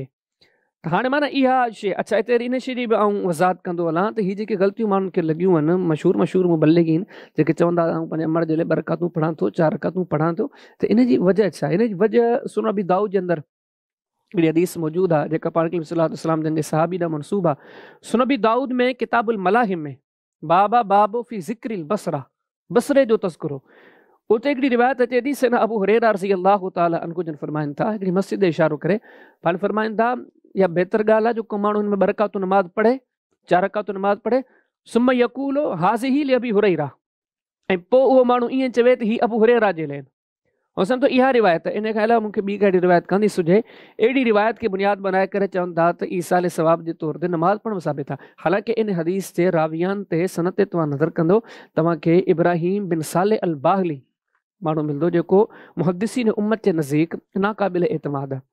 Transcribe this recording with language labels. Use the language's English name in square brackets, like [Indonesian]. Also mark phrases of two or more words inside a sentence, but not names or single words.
[Sindhi] त हाणे माना इहा शइ अच्छा हिते इन शइ जी बि आउं वज़ाहत कंदो हलां त हीअ जेके ग़लतियूं माण्हुनि खे लॻियूं आहिनि मशहूर मुबल्लिगीन जेके चवंदा आहियूं पंहिंजे अमड़ जे लाइ बरकातूं पढ़ां थो 4 रकातूं पढ़ां थो, त इन जी वजह छा आहे? इन जी वजह सुन अबी दाऊद जे अंदरि हिकिड़ी हदीस मौजूदु आहे जेका पाण के [Arabic] صلى الله عليه وسلم [Sindhi] जन जे सहाबी ॾांहुं मनसूब आहे। सुन अबी दाऊद में किताबुल मलाहिम में [Arabic] باب في ذكر البصرة, [Sindhi] बसरे जो तज़किरो, उते हिकिड़ी रिवायत अचे थी सैयदना अबू हुरैरा [Arabic] رضي الله تعالى عنه [Sindhi] जन फरमाइनि था हिकिड़ी मस्जिद इशारो करे पाण फरमाइनि था या बहितर ॻाल्हि आहे जो को माण्हू हिन में बरकातू नमाज़ पढ़े 4 रकातूं नमाज़ पढ़े [Arabic] ثم يقول هذه لأبي هريرة, [Sindhi] ऐं पोइ उहो माण्हू ईअं चवे त हीअ अबू हुरैरा जे लाइ। ऐं सम्झो इहा रिवायत इन खां अलावा मूंखे ॿी कहिड़ी रिवायत कान थी सुझे। अहिड़ी रिवायत खे बुनियाद बनाए करे चवनि था त ईसाल सवाब जे तौर ते नमाज़ पढ़णु साबित आहे। हालांकि इन हदीस जे रावियान ते सनत ते तव्हां नज़र कंदो तव्हांखे इब्राहिम बिन साले अल बाहली माण्हू मिलंदो जेको मुहद्दिसीन उम्मत जे नज़दीक नाक़ाबिल एतमाद आहे।